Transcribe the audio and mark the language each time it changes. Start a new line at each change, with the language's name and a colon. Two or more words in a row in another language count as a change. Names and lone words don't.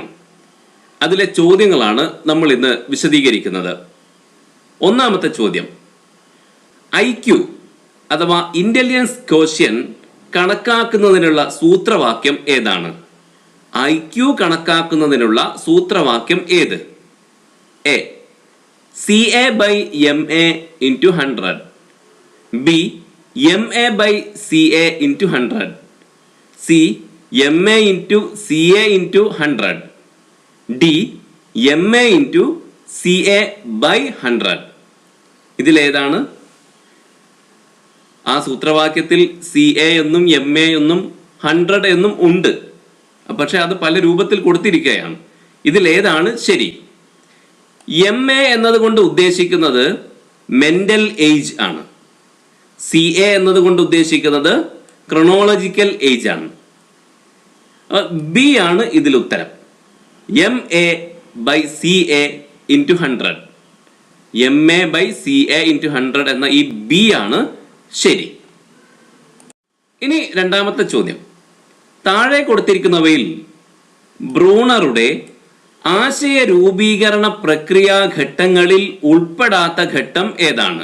Malayalam: അതിലെ ചോദ്യങ്ങളാണ് നമ്മൾ ഇന്ന് വിശദീകരിക്കുന്നത്. ഒന്നാമത്തെ ചോദ്യം, IQ അഥവാ
English: intelligence quotient
Malayalam: കണക്കാക്കുന്നതിനുള്ള സൂത്രവാക്യം ഏതാണ്? IQ കണക്കാക്കുന്നതിനുള്ള സൂത്രവാക്യം ഏത്?
English: എ CA/MA into 100, B MA/CA into 100, C MA into CA into 100, D MA into CA/100.
Malayalam: ഇതിലേതാണ്? ആ സൂത്രവാക്യത്തിൽ CA എന്നും MA എന്നും 100 എന്നും ഉണ്ട്, പക്ഷെ അത് പല രൂപത്തിൽ കൊടുത്തിരിക്കുകയാണ്. ഇതിലേതാണ് ശരി? MA എന്നതുകൊണ്ട് ഉദ്ദേശിക്കുന്നത്
English: mental age
Malayalam: ആണ്. CA എന്നതുകൊണ്ട് ഉദ്ദേശിക്കുന്നത്
English: chronological age
Malayalam: ആണ്. B ആണ് ഇതിൽ ഉത്തരം.
English: MA/CA into 100, MA/CA into 100
Malayalam: എന്ന ഈ B ആണ് ശരി. ഇനി രണ്ടാമത്തെ ചോദ്യം, താഴെ കൊടുത്തിരിക്കുന്നവയിൽ ബ്രൂണറുടെ ആശയ രൂപീകരണ പ്രക്രിയാ ഘട്ടങ്ങളിൽ ഉൾപ്പെടാത്ത ഘട്ടം ഏതാണ്?